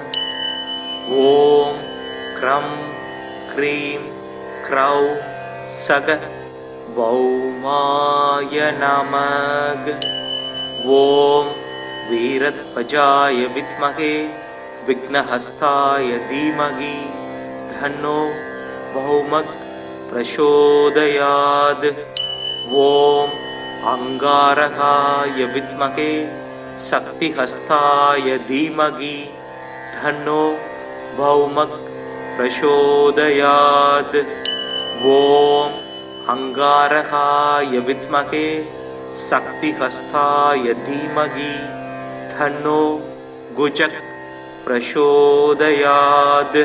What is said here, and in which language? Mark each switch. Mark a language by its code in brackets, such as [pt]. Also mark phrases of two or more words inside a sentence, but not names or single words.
[sa] ॐ क्रां क्रीं क्रौं सः भौमाय नमः. ॐ वीरध्वजाय विद्महे विघ्नहस्ताय धीमहि तन्नो भौमः प्रचोदयात्. प्रचोदयात्। ॐ अंगारकाय विद्महे शक्तिहस्ताय धीमहि तन्नो भौमः प्रचोदयात्। ॐ अंगारकाय विद्महे शक्तिहस्ताय धीमहि तन्नो गुजः प्रचोदयात्।